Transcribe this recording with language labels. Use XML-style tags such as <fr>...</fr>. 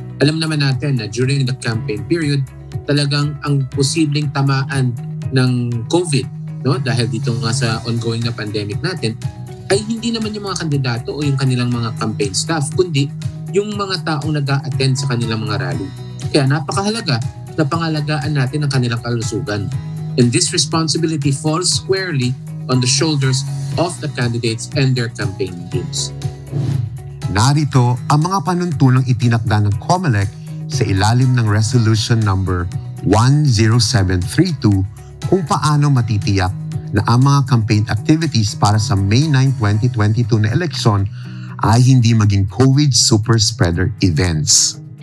<tl>Alam naman natin na</tl> <en>during the campaign period,</en> <tl>talagang ang posibleng tamaan ng COVID, no, dahil dito nga sa ongoing na pandemic natin, ay hindi naman yung mga kandidato o yung kanilang mga campaign staff, kundi yung mga taong nag-a-attend sa kanilang mga rally. Kaya napakahalaga na pangalagaan natin ang kanilang kalusugan.</tl> <en>And this responsibility falls squarely on the shoulders of the candidates and their campaign teams.</en> <tl>Narito ang mga panuntunang itinakda ng COMELEC sa ilalim ng Resolution number 10732 kung paano matitiyak na ang mga campaign activities para sa May 9, 2022 na eleksyon ay hindi maging COVID super spreader events.</tl>